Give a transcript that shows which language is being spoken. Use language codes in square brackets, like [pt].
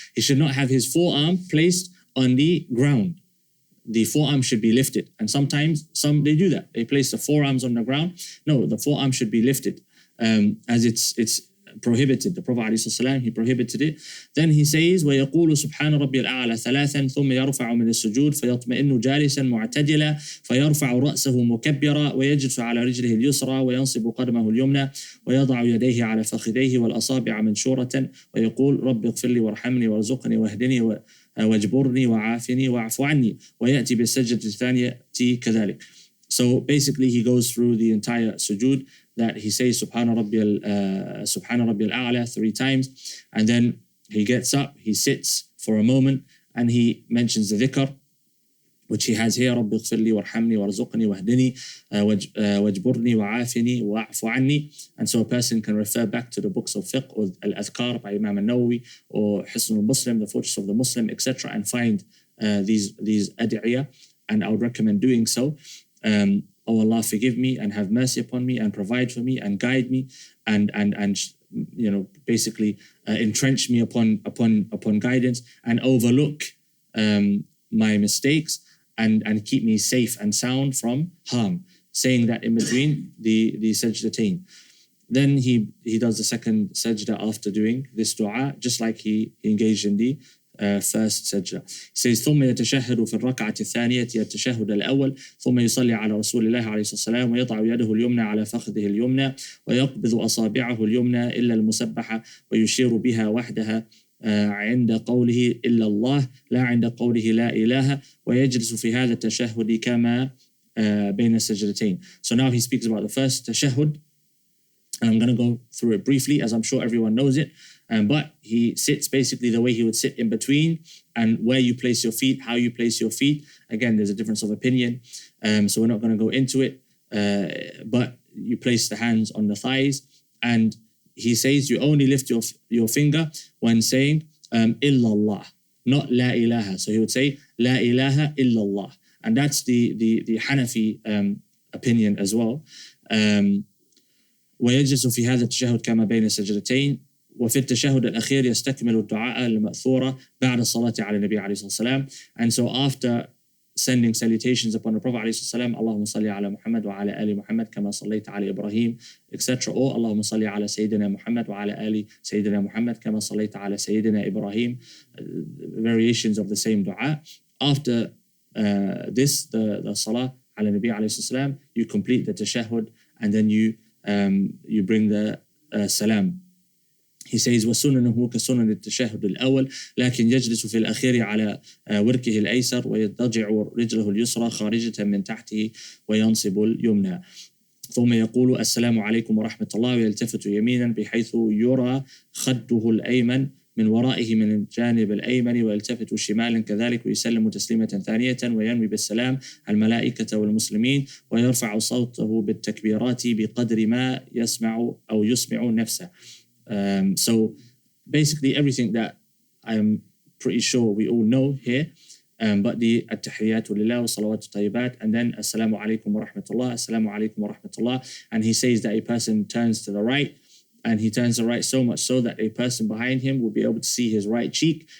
[en] He should not have his forearm placed on the ground. The forearm should be lifted. And sometimes they do that. They place the forearms on the ground. No, the forearm should be lifted, as it's prohibited. The Prophet ﷺ, he prohibited it. [ar] Then he says, وَيَقُولُ سُبْحَانَ رَبِّي الْأَعْلَى ثَلَاثًا ثُمَّ يَرْفَعُ مِنَ السُّجُودِ فَيَطْمَئِنُّ جَالِسًا مُعْتَدِلًا فَيَرْفَعُ رَأْسَهُ مُكَبِّرًا وَيَجْلِسُ عَلى رِجْلِهِ الْيُسْرَى وَيَنصِبُ قَدَمَهُ الْيُمْنَى وَيَضَعُ يَدَيْهِ عَلى فَخِذَيْهِ وَالْأَصَابِعَ مَنشُورَةً وَيَقُولُ رَبِّ اغْفِرْ لِي وَارْحَمْنِي وَارْزُقْنِي وَاهْدِنِي واجبرني وعافني واعف عني ويأتي بالسجدة الثانية كذلك. [en] So basically he goes through the entire sujood, that he says Subhana Rabbi al-A'la 3 times, and then he gets up, he sits for a moment, and he mentions the dhikr, which he has here, [ar] رَبِّ اغْفِرْ لِي وَارْحَمْنِي وَارْزُقْنِي وَاهْدِنِي واجبرني وعافني واعف عني. [en] And so a person can refer back to the books of fiqh, or al-Adhkar by Imam al-Nawawi, or Hisn al-Muslim, the Fortress of the Muslim, etc., and find these ad'iyah, and I would recommend doing so. Oh Allah, forgive me and have mercy upon me and provide for me and guide me and you know, basically entrench me upon guidance, and overlook my mistakes, and keep me safe and sound from harm. Saying that in between the sajdatain. Then he does the second sajda after doing this dua, just like he engaged in the first sajda. He says [ar] ثم يتشهد في الركعة الثانية التشهد الأول ثم يصلي على رسول الله عليه الصلاة والسلام ويضع يده اليمنى على فخذه اليمنى ويقبض أصابعه اليمنى إلا المسبحة ويشير بها وحدها عند قوله إلا الله لا عند قوله لا إله ويجلس في هذا التشهد كما بين السجدتين. [en] So now he speaks about the first tashahhud, and I'm going to go through it briefly, as I'm sure everyone knows it. But he sits basically the way he would sit in between, and where you place your feet, how you place your feet. Again, there's a difference of opinion, so we're not going to go into it. But you place the hands on the thighs, and he says you only lift your finger when saying illallah, not la ilaha. So he would say la ilaha illallah, and that's the Hanafi opinion as well. [ar] ويجلس في هذا التشهد كما بين السجدتين وفي التشهد الأخير يستكمل الدعاء المأثورة بعد الصلاة على النبي عليه الصلاة والسلام. [en] And so after sending salutations upon the Prophet [ar] عليه الصلاة والسلام, اللهم صل على محمد وعلى آل محمد كما صليت على إبراهيم, [en] etc. Or [ar] اللهم صل على سيدنا محمد وعلى آل سيدنا محمد كما صليت على سيدنا إبراهيم, [en] variations of the same dua. After this, the salah [ar] على النبي عليه الصلاة والسلام, [en] you complete the tashahhud, and then you bring the salam. He says [ar] وسننه كسنن التشهد الأول لكن يجلس في الأخير على وركه الأيسر ويضجع رجله اليسرى خارجة من تحته وينصب اليمنى. ثم يقول السلام عليكم ورحمة الله ويلتفت يمينا بحيث يرى خده الأيمن من ورائه من الجانب الأيمن ويلتفت شمالا كذلك ويسلم تسليمة ثانية وينوي بالسلام الملائكة والمسلمين ويرفع صوته بالتكبيرات بقدر ما يسمع أو يسمع نفسه. [en] So basically everything that I'm pretty sure we all know here, but the [ar] التحيات لله والصلوات الطيبات, [en] and then [ar] السلام عليكم ورحمة الله, السلام عليكم ورحمة الله, [en] and he says that a person turns to the right, and he turns to the right so much so that a person behind him will be able to see his right cheek.